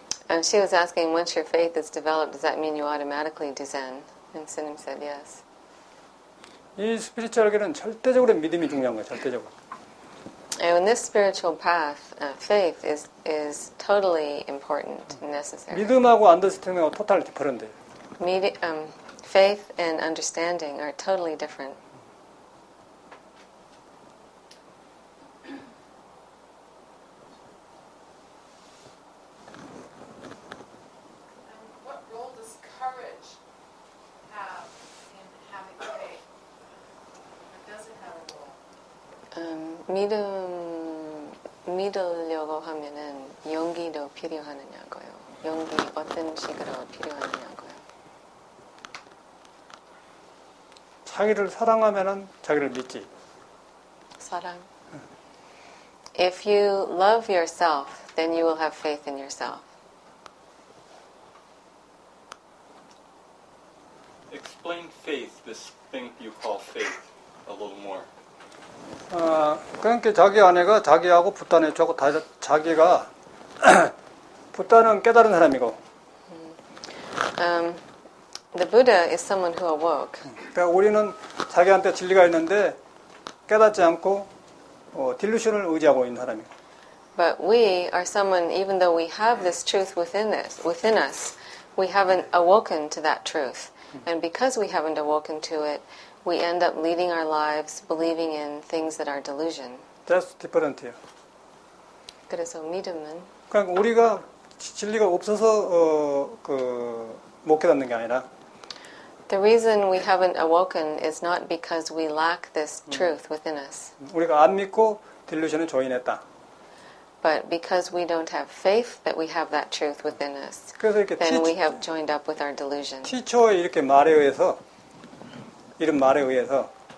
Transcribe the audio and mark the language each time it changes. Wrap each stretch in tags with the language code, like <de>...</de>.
<en>And she was asking, once your faith is developed, does that mean you automatically do Zen? And Sinim said yes.</en> <ko>이 스피리추얼계는 절대적으로 믿음이 중요한 거예요. 절대적으로.</ko> <en>And in this spiritual path, faith is totally important and necessary.</en> <ko>믿음하고 안더스탠딩하고 토탈 디퍼런트예요.</ko> <en>Faith and understanding are totally different. What role does courage have in having faith? Or does it have a role?</en> <ko>믿으려고 하면은 용기도 필요하느냐고요. 용기 어떤 식으로 필요하느냐고요. 자기를 사랑하면은 자기를 믿지. 사랑.</ko> <en>If you love yourself, then you will have faith in yourself. Explain faith, this thing you call faith, a little more.</en> <ko>그러니까 자기 아내가 자기하고 붓다는 저하고 다 자기가 붓다는 깨달은 사람이고.</ko> <en>The Buddha is someone who awoke.</en> <ko>그러니까 우리는 자기한테 진리가 있는데 깨닫지 않고 딜루션을 의지하고 있는 사람이고.</ko> <en>But we are someone, even though we have this truth within us, we haven't awoken to that truth. And because we haven't awoken to it, we end up leading our lives believing in things that are delusion. That's different예요.</en> <ko>그래서 믿음은 그러니까 우리가 진리가 없어서 못 깨닫는 게 아니라</ko> <en>the reason we haven't awoken is not because we lack this truth within us.</en> <ko>우리가 안 믿고 딜루션에 조인했다.</ko> <en>But because we don't have faith that we have that truth within us,</en> <ko>그래서 이렇게</ko> <en>then we have joined up with our delusion.</en> <ko>티초의 이렇게 말에 의해서 이런 말에 의해서</ko>